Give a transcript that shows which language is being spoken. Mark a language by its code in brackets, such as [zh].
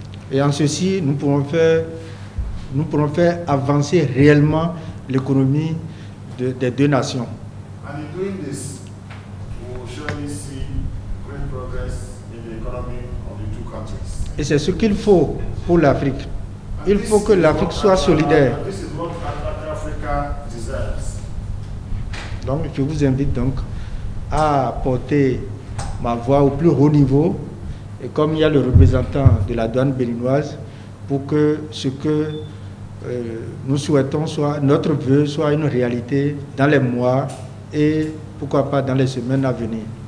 [fr] Et en ceci, nous pourrons faire avancer réellement l'économie des deux nations. [en] And in doing this, we will surely see great progress in the economy of the two countries. [fr] Et c'est ce qu'il faut pour l'Afrique. Il faut que l'Afrique soit solidaire. [en] This is what Africa deserves. [fr] Donc, je vous invite donc à porter ma voix au plus haut niveau, et comme il y a le représentant de la douane béninoise, pour que ce que nous souhaitons soit, notre vœu soit une réalité dans les mois et pourquoi pas dans les semaines à venir.